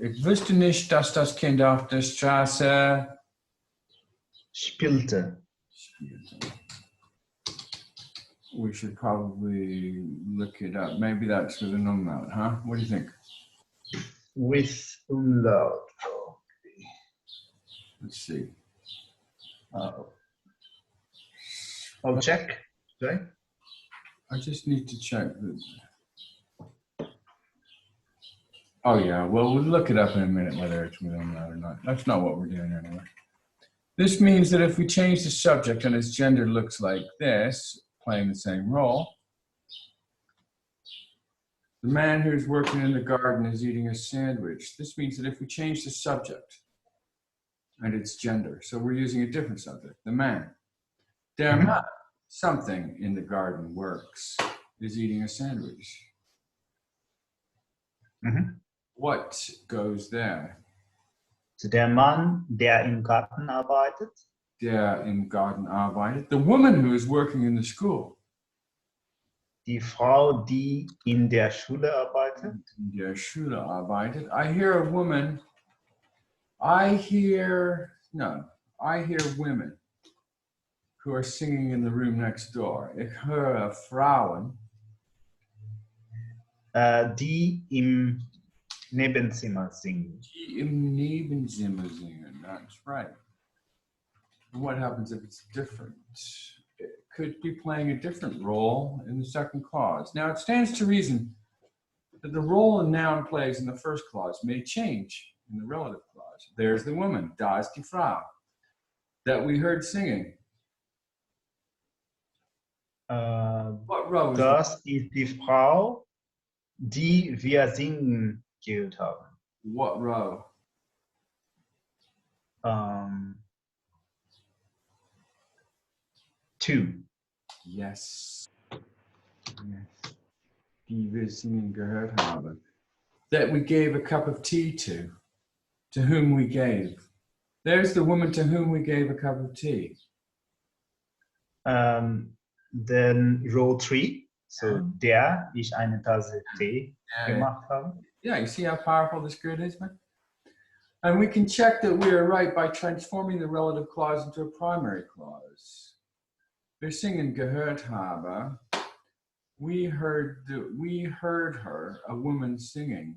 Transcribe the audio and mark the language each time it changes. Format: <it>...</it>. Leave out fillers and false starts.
<de>Ich wusste nicht, dass das Kind auf der Straße spielte.</de> <en>We should probably look it up. Maybe that's with an umlaut, huh? What do you think? With umlaut. Let's see. I'll check. Sorry? I just need to check. Oh yeah, well, we'll look it up in a minute whether it's with umlaut or not. That's not what we're doing anyway. This means that if we change the subject and its gender looks like this, playing the same role, the man who's working in the garden is eating a sandwich. This means that if we change the subject and its gender, so we're using a different subject, the man.</en> <de>Der Mann,</de> <en>something in the garden works, is eating a sandwich. What goes there?</en> <de>Der Mann, der im Garten arbeitet. Der im Garten arbeitet.</de> <en>The woman who is working in the school.</en> <de>Die Frau, die in der Schule arbeitet. In der Schule arbeitet.</de> <en>I hear a woman. I hear women who are singing in the room next door.</en> <de>Ich höre Frauen. Die im Nebenzimmer singen. Die im Nebenzimmer singen.</de> <en>That's right. What happens if it's different? It could be playing a different role in the second clause. Now, it stands to reason that the role a noun plays in the first clause may change in the relative clause. There's the woman,</en> <de>da ist die Frau,</de> <en>that we heard singing. What row is</en> <de>Das ist die Frau, die wir singen gehört haben.</de> <en>What row? 2. Yes.</en> <de>Die wir singen gehört haben.</de> <en>That we gave a cup of tea to whom we gave. There's the woman to whom we gave a cup of tea. Then row 3, so</en> <de>der ich eine Tasse Tee gemacht habe.</de> <en>Yeah, you see how powerful this grid is, man? And we can check that we are right by transforming the relative clause into a primary clause.</en> <de>Wir singen gehört habe.</de> <en>We heard her, a woman singing.</en>